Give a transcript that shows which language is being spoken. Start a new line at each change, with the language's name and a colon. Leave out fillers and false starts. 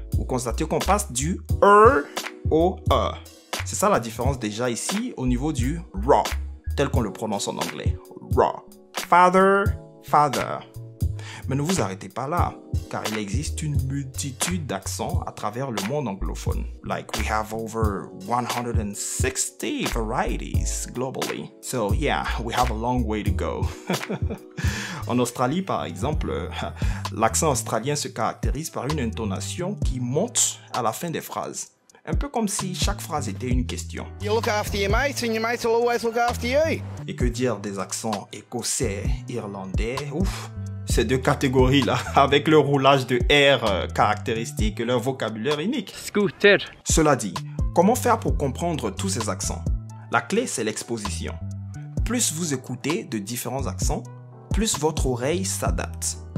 French: Vous constatez qu'on passe du E au E. C'est ça la différence déjà ici au niveau du raw, tel qu'on le prononce en anglais. Raw.
English: Father, father.
French: Mais ne vous arrêtez pas là, car il existe une multitude d'accents à travers le monde anglophone.
English: Like we have over 160 varieties globally. So yeah, we have a long way to go.
French: En Australie, par exemple, l'accent australien se caractérise par une intonation qui monte à la fin des phrases. Un peu comme si chaque phrase était une question.
English: You look after your mates and your mates will always look after you.
French: Et que dire des accents écossais, irlandais, ouf, ces deux catégories-là, avec le roulage de R caractéristique et leur vocabulaire unique.
English: Scooter.
French: Cela dit, comment faire pour comprendre tous ces accents? La clé, c'est l'exposition. Plus vous écoutez de différents accents, plus votre oreille s'adapte.